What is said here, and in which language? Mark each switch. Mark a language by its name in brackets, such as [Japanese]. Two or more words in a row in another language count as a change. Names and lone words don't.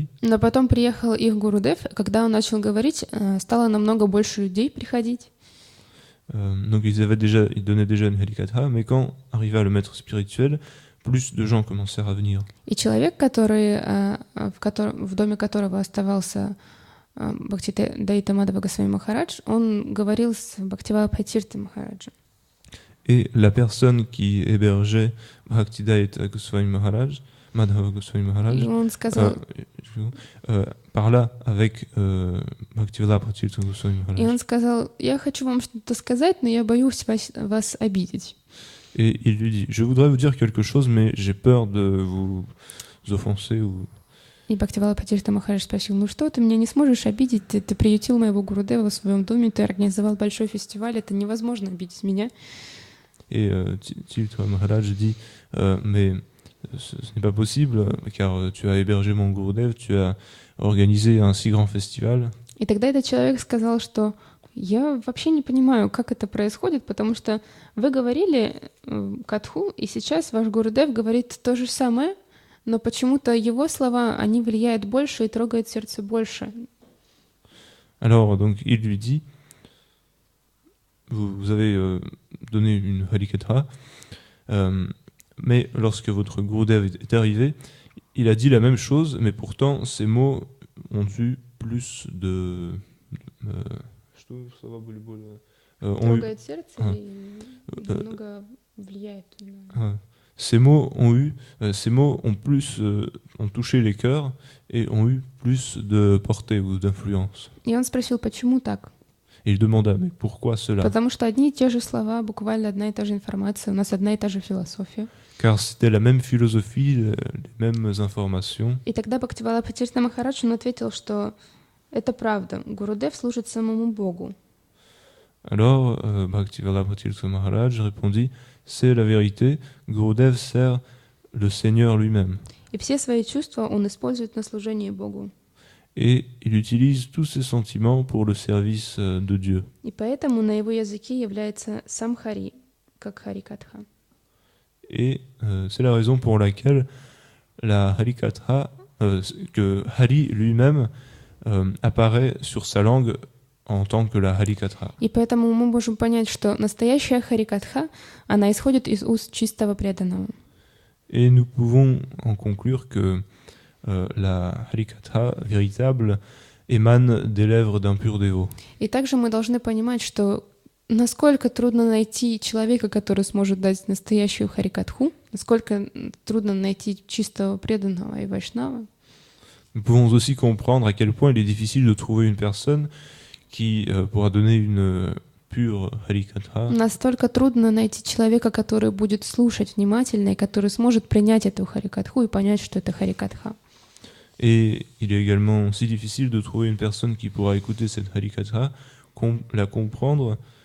[Russian] Но потом приехал их Гурудев, когда он начал говорить, стало намного больше людей приходить. [French] Donc ils donnaient déjà une harikatha, mais quand arriva le maître spirituel, plus de gens commencèrent à venir. [Russian] И человек, в доме которого оставался Бхактидайта Мадхава Госвами Махарадж, он говорил с Бхактивалабхатирта Махараджем. [French] Et la personne qui hébergeait Bhaktivedanta Goswami Maharaj, Madhava Goswami Maharaj, parla avec Bhaktivedanta Goswami Maharaj. [Russian] И он сказал: я хочу вам что-то сказать, но я боюсь вас обидеть. [French] Et il lui dit: je voudrais vous dire quelque chose, mais j'ai peur de vous offenser. [Russian] И Бхактивалабхатирта Махарадж спросил: ну что, ты меня не сможешь обидеть? Ты приютил моего Гурудева в своем доме, ты организовал большой фестиваль, это невозможно обидеть меня. [French] Et Tirtha Maharaj dit mais ce n'est pas possible car tu as hébergé mon Gurudev, tu as organisé un si grand festival. [Russian] И тогда этот человек сказал, что я вообще не понимаю, как это происходит, потому что вы говорили катху, и сейчас ваш Гурудев говорит то же самое, но почему-то его слова, они влияют больше и трогают сердце больше. [French] Alors donc il lui dit: vous avez donné une harikatha, mais lorsque votre Gurudev est arrivé, il a dit la même chose, mais pourtant ces mots ont eu plus de... [Russian] Трогает сердце и немного влияет. [French] Ces mots ont touché les cœurs et ont eu plus de portée ou d'influence. [Russian] И он спросил, почему так? [French] Et il demanda: mais pourquoi cela? [Russian] Потому что одни и те же слова, буквально одна и та же информация, у нас одна и та же философия. [French] Car c'était la même philosophie, les mêmes informations. [Russian] И тогда Бхактивалабхатирта Махарадж, он ответил, что это правда, Гурудев служит самому Богу. [French] Alors Bhaktivedanta Maharaj répondit: c'est la vérité, Gurudev sert le Seigneur lui-même. [Russian] И все свои чувства он использует на служении Богу. [French] Et il utilise tous ses sentiments pour le service de Dieu. [Russian] И поэтому на его языке является сам Хари, как Харикатха. [French] Et c'est la raison pour laquelle la Harikatha, que Hari lui-même apparaît sur sa langue en tant que la Harikatha. [Russian] И поэтому мы можем понять, что настоящая Харикатха, она исходит из уст чистого преданного. [French] Et nous pouvons en conclure que la Harikatha véritable émane des lèvres d'un pur dévot. [Russian] И также мы должны понимать, что насколько трудно найти человека, который сможет дать настоящую Харикатху, насколько трудно найти чистого преданного и вайшнава. [French] Nous pouvons aussi comprendre à quel point il est difficile de trouver une personne qui pourra donner une pure Harikatha. [Russian] Настолько трудно найти человека, который будет слушать внимательно и который сможет принять эту Харикатху и понять, что это Харикатха. [French] Et il est également si difficile de trouver une personne qui pourra écouter cette Harikatha, la comprendre.